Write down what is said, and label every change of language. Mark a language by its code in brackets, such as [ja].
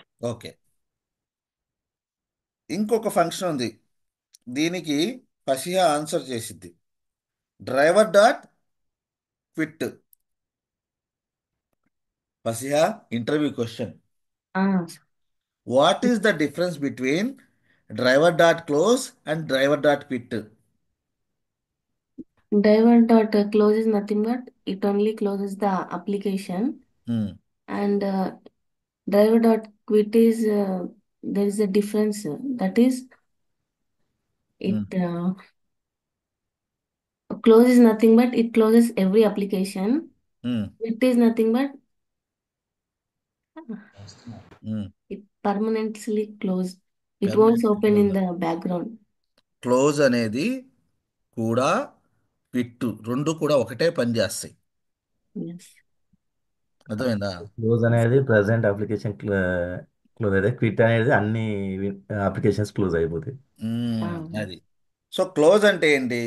[te] Okay, ఇంకొక function ఉంది, దీనికి ఫసిహా ఆన్సర్ చేసిద్ది. [en] Driver dot quit. Fasiha, interview question. What is the difference between driver dot close and driver dot quit. Driver dot close is nothing but it only closes the application, and driver dot quit is there is a difference. That is, it closes nothing but it closes every application. Quit is nothing but it permanently closed. It won't open in the background. [te] Close అనేది కూడా quit రెండు కూడా ఒకటే పని చేస్తాయి. [en] Yes. [te] అర్థమైందా? Close అనేది present application close అయితే, క్విట్ అనేది అన్ని అప్లికేషన్స్ క్లోజ్ అయిపోతాయి. అది. సో క్లోజ్ అంటే ఏంటి?